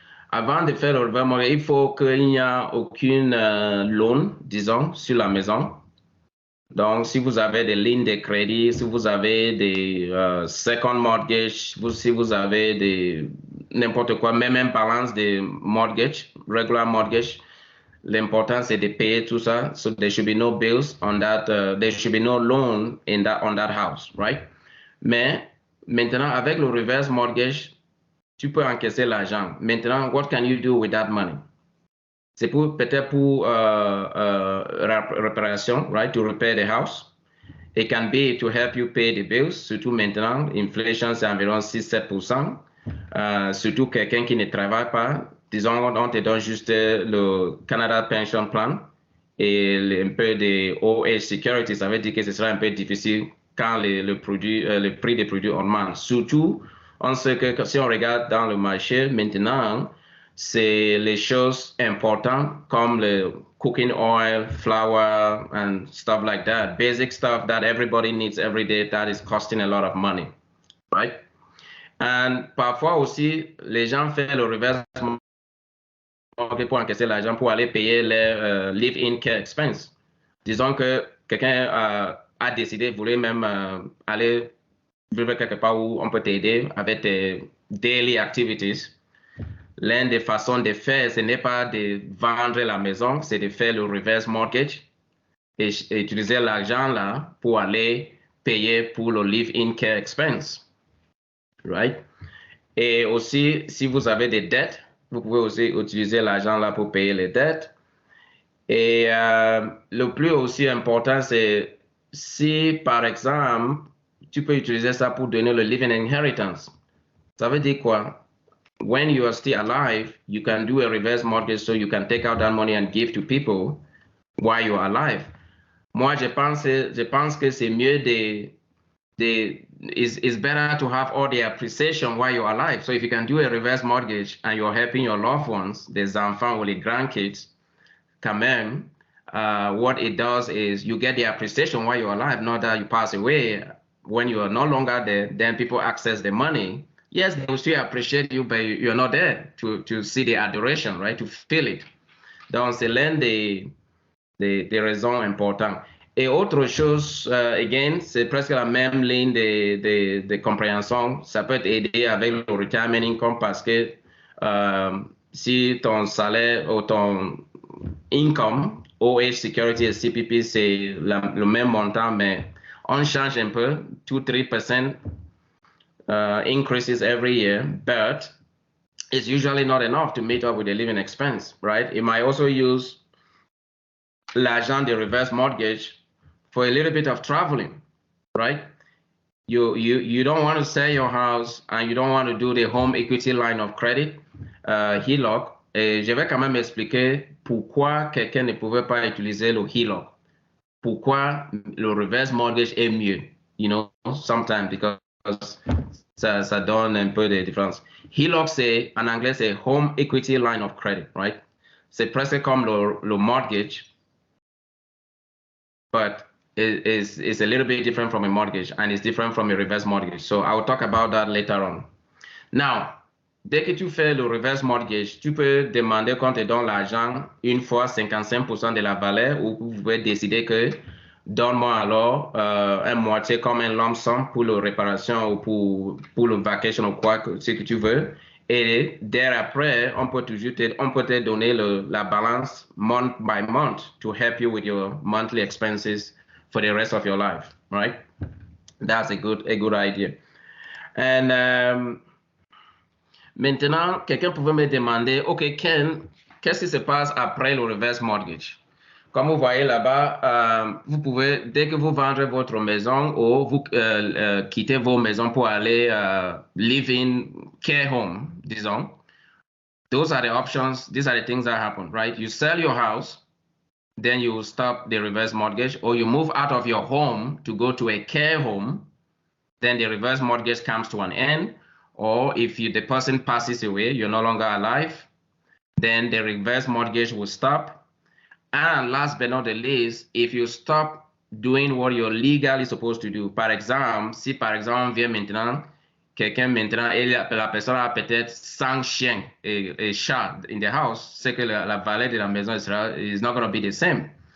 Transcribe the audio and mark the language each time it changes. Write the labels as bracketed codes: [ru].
[fr] Avant de faire le reverse mortgage, il faut qu'il n'y ait aucune loan, disons, sur la maison. Donc, si vous avez des lignes de crédit, si vous avez des second mortgage, si vous avez n'importe quoi, même un balance de mortgage, regular mortgage, l'important c'est de payer tout ça. [en] So there should be no bills on that, there should be no loan on that house, right? [fr] Mais maintenant, avec le reverse mortgage, tu peux encaisser l'argent. [en] Maintenant, what can you do with that money? [fr] C'est peut-être pour réparation, right? [en] To repair the house. It can be to help you pay the bills. [fr] Surtout maintenant, inflation c'est environ 6-7%. Surtout quelqu'un qui ne travaille pas. Disons, on te donne juste le Canada Pension Plan et un peu de OH Security. Ça veut dire que ce sera un peu difficile quand le prix des produits augmente. Surtout, on sait que si on regarde dans le marché maintenant, c'est les choses importantes comme le cooking oil, [en] flour, and stuff like that. Basic stuff that everybody needs every day that is costing a lot of money, right? [fr] And parfois aussi, les gens font le reverse pour encaisser l'argent pour aller payer les live-in care expense. Disons que quelqu'un a décidé, voulait même aller vivre quelque part où on peut t'aider avec tes [en] daily activities. [fr] L'une des façons de faire, ce n'est pas de vendre la maison, c'est de faire le reverse mortgage et utiliser l'argent là pour aller payer pour le live-in care expense. Right? Et aussi, si vous avez des dettes, vous pouvez aussi utiliser l'argent là pour payer les dettes. Et le plus aussi important, c'est si, par exemple, tu peux utiliser ça pour donner le living inheritance. Ça veut dire quoi? [en] When you are still alive, you can do a reverse mortgage so you can take out that money and give to people while you are alive. [fr] Moi, je pense que c'est mieux [en] it's better to have all the appreciation while you're alive. So if you can do a reverse mortgage and you're helping your loved ones, [fr] des enfants ou les grandkids, quand même, [en] what it does is you get the appreciation while you're alive, not that you pass away. When you are no longer there, then people access the money. Yes, they will still appreciate you, but you're not there to see the adoration, right? To feel it. [fr] Donc, c'est l'un des raisons importantes. Et autre chose, again, c'est presque la même ligne de compréhension. Ça peut t'aider avec le retirement income parce que si ton salaire ou ton income, OH Security et CPP, c'est le même montant, mais on change un peu, [en] 2-3% increases every year, but it's usually not enough to meet up with the living expense, right? It might also use [fr] l'argent de [en] reverse mortgage for a little bit of traveling, right? You don't want to sell your house and you don't want to do the home equity line of credit, HELOC. [fr] Et je vais quand même expliquer pourquoi quelqu'un ne pouvait pas utiliser le HELOC. Pourquoi le reverse mortgage est mieux, [en] you know, sometimes because [fr] ça donne un peu de différence. HELOC, c'est, en anglais, c'est home equity line of credit, right? C'est presque comme le mortgage, [en] but it's a little bit different from a mortgage and it's different from a reverse mortgage. So I'll talk about that later on. [fr] Now, dès que tu fais le reverse mortgage, tu peux demander qu'on te donne l'argent une fois 55% de la valeur ou vous pouvez décider que donne-moi alors un moitié comme un lump sum pour la réparation ou pour le vacation ou quoi, ce que tu veux. Et d'après, on peut te donner la balance [en] month by month to help you with your monthly expenses for the rest of your life, right? That's a good idea. [fr] And maintenant, quelqu'un pouvait me demander, OK, Ken, qu'est-ce qui se passe après le reverse mortgage? Comme vous voyez là-bas, vous pouvez, dès que vous vendez votre maison ou vous quittez vos maisons pour aller live in care home, disons, [en] those are the options, these are the things that happen, right? You sell your house, then you stop the reverse mortgage, or you move out of your home to go to a care home, then the reverse mortgage comes to an end. Or if the person passes away, you're no longer alive, then the reverse mortgage will stop. And last but not the least, if you stop doing what you're legally supposed to do, [fr] par exemple, si par exemple vient maintenant, quelqu'un maintenant, et la personne a peut-être 100 chiens et chats [en] in the house, [fr] c'est que la valeur de la maison [en] is not going to be the same.